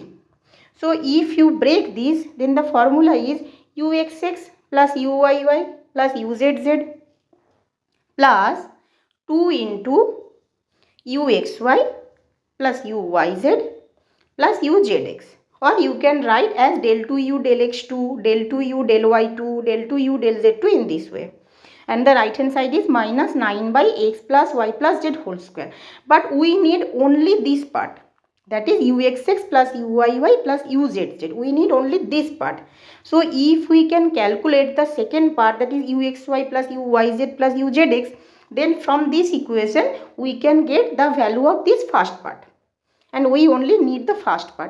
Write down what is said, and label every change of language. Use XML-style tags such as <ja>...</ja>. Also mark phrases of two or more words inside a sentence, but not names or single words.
<en>So if you break this, then the formula is uxx plus uyy plus uzz plus 2 into uxy plus uyz plus uzx, or you can write as del 2u del x2 del 2u del y2 del 2u del z2 in this way. And the right hand side is minus 9 by x plus y plus z whole square. But we need only this part, that is uxx plus uyy plus uzz. We need only this part. So if we can calculate the second part, that is uxy plus uyz plus uzx, then from this equation we can get the value of this first part, and we only need the first part.</en>